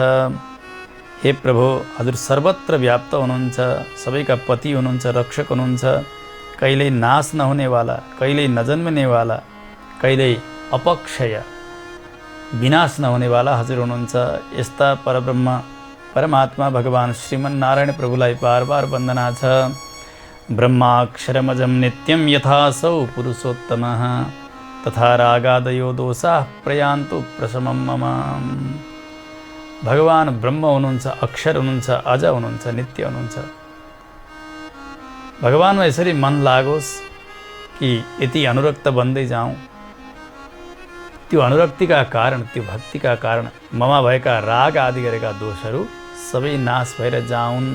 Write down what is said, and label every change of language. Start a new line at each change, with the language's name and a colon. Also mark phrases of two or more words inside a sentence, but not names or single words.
Nepali: हे प्रभु, हजुर सर्वत्र व्याप्त हुनुहुन्छ, सबैका पति हुनुहुन्छ, रक्षक हुनुहुन्छ, कहिल्यै नाश नहुनेवाला, कहिल्यै नजन्मनेवाला, कहिल्यै अपक्षय विनाश नहुनेवाला हजुर हुनुहुन्छ। यस्ता परब्रह्म परमात्मा भगवान श्रीमन्नारायण प्रभुलाई बार बार वन्दना छ।
Sanskrit: ब्रह्माक्षरमजं नित्यं यथासौ पुरुषोत्तमः तथा रागादयो दोषाः प्रयान्तु प्रशमं मम।
Nepali: भगवान ब्रह्म हुनुहुन्छ, अक्षर हुनुहुन्छ, अज हुनुहुन्छ, नित्य हुनुहुन्छ। भगवानमा यसरी मन लागोस् कि यति अनुरक्त बन्दै जाउँ। त्यो अनुरक्तिका कारण, त्यो भक्तिका कारण ममा भएका राग आदि गरेका दोषहरू सबै नाश भएर जाउन्।